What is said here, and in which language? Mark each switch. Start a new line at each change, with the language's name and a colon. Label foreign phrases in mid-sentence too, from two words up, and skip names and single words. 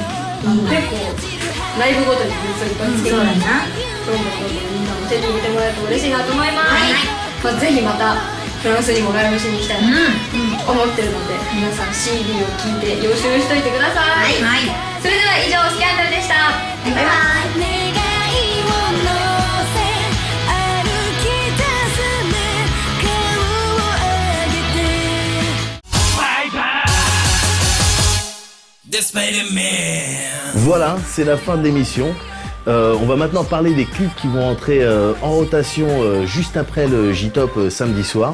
Japanese: 結構ライブごとにグッズをいっぱいつけて、どんどんみんなも手に入れてもらえると嬉しいなと思います。ぜひまたフランスにもライブしに行きたいなと思ってるので、皆さん CD を聴いて予習しといてください。それでは以上、スキャンダルでした。バイバイ。
French: Voilà, c'est la fin de l'émission. On va maintenant parler des clips qui vont entrer en rotation juste après le J-Top samedi soir.